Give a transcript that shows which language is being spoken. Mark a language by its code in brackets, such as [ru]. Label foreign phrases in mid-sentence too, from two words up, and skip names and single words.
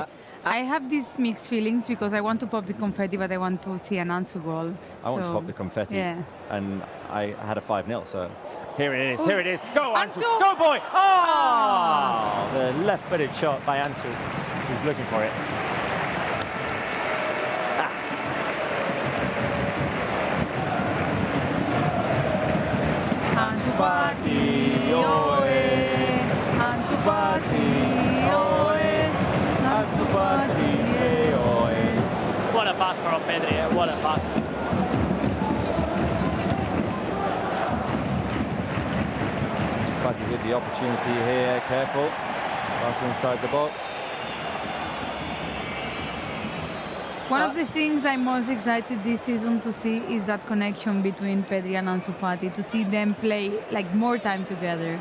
[en] I have these mixed feelings because I want to pop the confetti, but I want to see an Ansu goal. I want to pop the confetti, yeah. And I had a 5-0, so here it is, here it is. Go, Ansu! Go, boy! Oh! The left-footed shot by Ansu. He's looking for it. Ansu Fati, oe! Ansu Fati, oe! Ansu Fati, oe! What a pass from Pedri, what a pass. Ansu Fati with the opportunity here, careful. Pass inside the box. One of the things I'm most excited this season to see is that connection between Pedri and Ansu Fati, to see them play like more time together.